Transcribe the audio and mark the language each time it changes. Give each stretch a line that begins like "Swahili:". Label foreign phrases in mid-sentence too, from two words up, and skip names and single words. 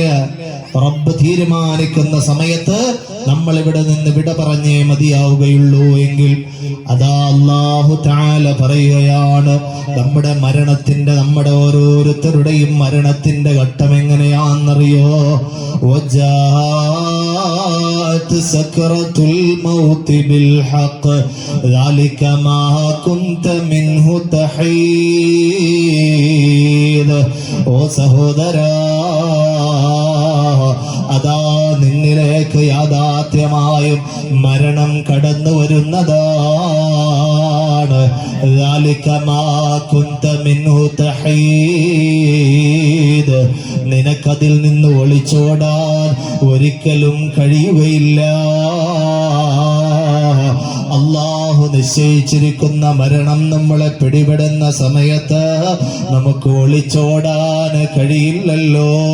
Malayalam: റബ്ബ് തീരുമാനിക്കുന്ന സമയത്ത് നമ്മൾ ഇവിടെ നിന്ന് വിട പറഞ്ഞേ മതിയാവുകയുള്ളൂ. എങ്കിൽ അതാ
Arabic: الله تعالى
Malayalam: പറയുകയാണ്, നമ്മുടെ മരണത്തിന്റെ, നമ്മുടെ ഓരോരുത്തരുടെയും മരണത്തിന്റെ ഘട്ടം എങ്ങനെയാണെന്നറിയോ?
Arabic: وجاءت سكرة الموت بالحق ذلك ما كنت منه تحيد.
Malayalam: ഓ സഹോദരാ, അതാ നിന്നിലേക്ക് യാഥാർത്ഥ്യമായും മരണം കടന്നു വരുന്നതാണ്.
Arabic: ذلك ما كنت منه تحيد.
Malayalam: നിനക്കതിൽ നിന്ന് ഒളിച്ചോടാൻ ഒരിക്കലും കഴിയുകയില്ല. അല്ലാഹു നിശ്ചയിച്ചിരിക്കുന്ന മരണം നമ്മളെ പിടിപെടുന്ന സമയത്ത് നമുക്ക് ഒളിച്ചോടാൻ കഴിയില്ലല്ലോ.